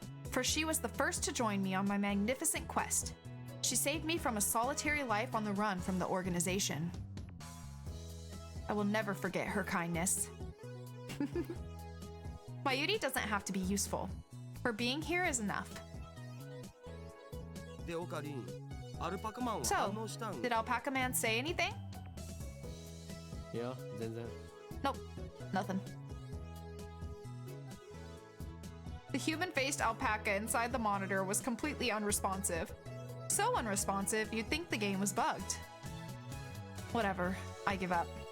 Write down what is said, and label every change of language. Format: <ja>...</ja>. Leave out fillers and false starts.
<en>For she was the first to join me on my magnificent quest. She saved me from a solitary life on the run from the organization. I will never forget her kindness. Mayuri doesn't have to be useful. Her being here is enough.</en> <ja>でオカリン、アルパカマンは</ja> <en>So,</en> <ja>反応したん</ja> <en>did Alpaca Man say anything?</en> <ja>いや全然</ja> <en>Nope, nothing. The human-faced alpaca inside the monitor was completely unresponsive. So unresponsive, you'd think the game was bugged. Whatever, I give up.</en>